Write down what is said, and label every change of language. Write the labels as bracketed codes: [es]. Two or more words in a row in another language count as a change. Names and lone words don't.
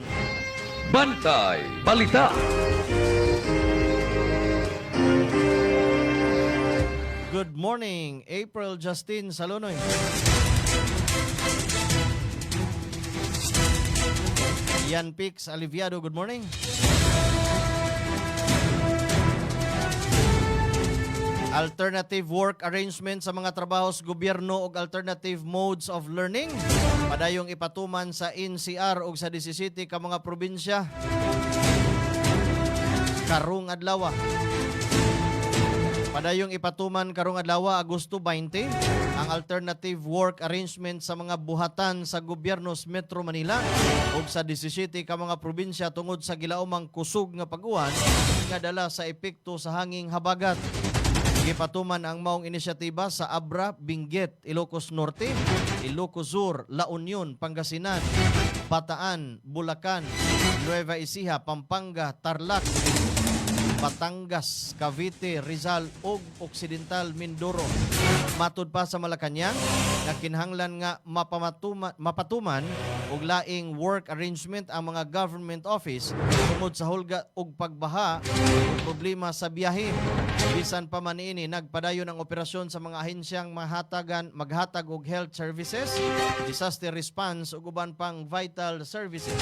[ceb] Bantay Balita. [en] Good morning, April Justin Salunoy. Ian Pix Aliviado, good morning. Alternative work arrangement [ceb] sa mga trabaho sa gobyerno ug [en] alternative modes of learning. [ceb] Padayong ipatuman sa NCR ug sa 17 ka mga probinsya. Karong adlaw. Padayong ipatuman karong adlaw Agosto 20 ang [en] alternative work arrangement [ceb] sa mga buhatan sa gobyerno sa Metro Manila ug sa 17 ka mga probinsya tungod sa gilaumang kusog nga pag-uwan nga dala sa epekto sa hanging habagat. Gipatuman ang maong inisyatiba sa Abra, Benguet, Ilocos Norte, Ilocos Sur, La Union, Pangasinan, Bataan, Bulacan, Nueva Ecija, Pampanga, Tarlac, Batangas, Cavite, Rizal ug Occidental Mindoro. Matud pa sa Malacañang nga kinahanglan nga mapatuman og laing [en] work arrangement [ceb] ang mga [en] government office [ceb] tungod sa hulga ug pagbaha ug problema sa biyahe. Bisan pa man ini nagpadayon ang operasyon sa mga ahensyang maghatag og [en] health services, disaster response [ceb] ug uban pang [en] vital services.